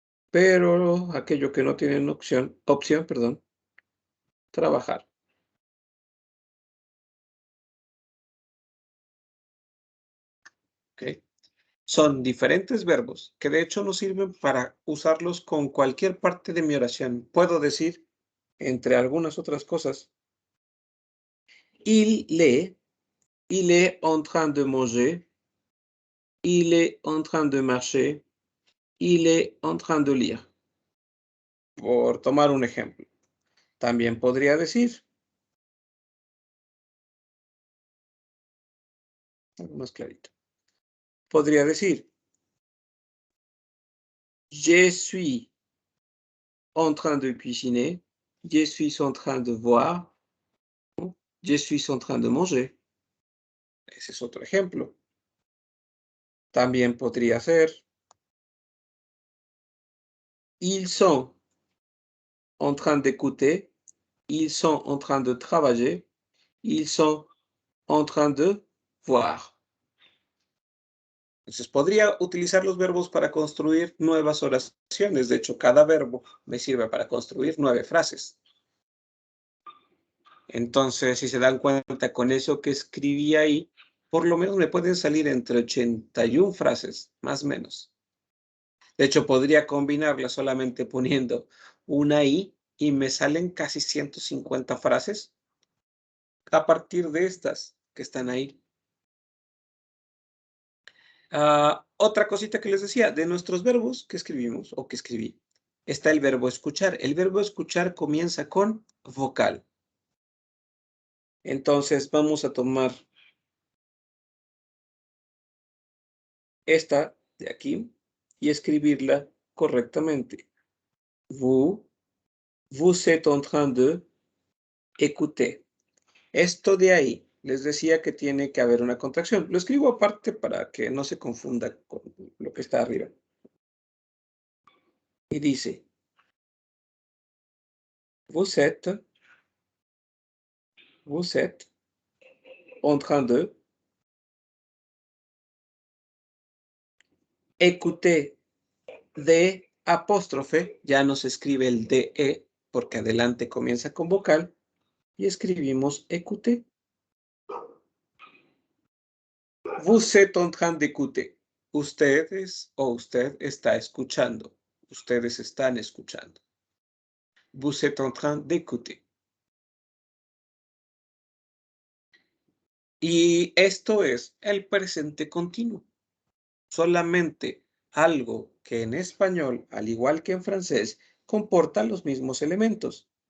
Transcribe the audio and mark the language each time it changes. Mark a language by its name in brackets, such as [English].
[Spanish] Pero aquello que no tienen opción, perdón, trabajar. ¿Ok? Son diferentes verbos que de hecho nos sirven para usarlos con cualquier parte de mi oración. Puedo decir, entre algunas otras cosas, [French] il est en train de manger, il est en train de marcher, il est en train de lire. [Spanish] Por tomar un ejemplo. También podría decir, algo más clarito. Podría decir, [French] je suis en train de cuisiner, je suis en train de voir, je suis en train de manger. [Spanish] Ese es otro ejemplo. También podría ser, [French] ils sont en train d'écouter, ils sont en train de travailler, ils sont en train de voir. [Spanish] Entonces, podría utilizar los verbos para construir nuevas oraciones. De hecho, cada verbo me sirve para construir 9 frases. Entonces, si se dan cuenta con eso que escribí ahí, por lo menos me pueden salir entre 81 frases, más o menos. De hecho, podría combinarlas solamente poniendo una I y me salen casi 150 frases a partir de estas que están ahí. Otra cosita que les decía, de nuestros verbos que escribimos o que escribí, está el verbo escuchar. El verbo escuchar comienza con vocal. Entonces, vamos a tomar esta de aquí y escribirla correctamente. [French] Vous êtes en train de écouter. [Spanish] Esto de ahí, les decía que tiene que haber una contracción. Lo escribo aparte para que no se confunda con lo que está arriba. Y dice, [French] vous êtes en train de écouter [Spanish] de apóstrofe, ya no se escribe el DE porque adelante comienza con vocal y escribimos écouter. [French] Vous êtes en train d'écouter. [Spanish] Ustedes o usted está escuchando. Ustedes están escuchando. [French] Vous êtes en train d'écouter. [Spanish] Y esto es el presente continuo. Solamente algo que en español, al igual que en francés, comporta los mismos elementos.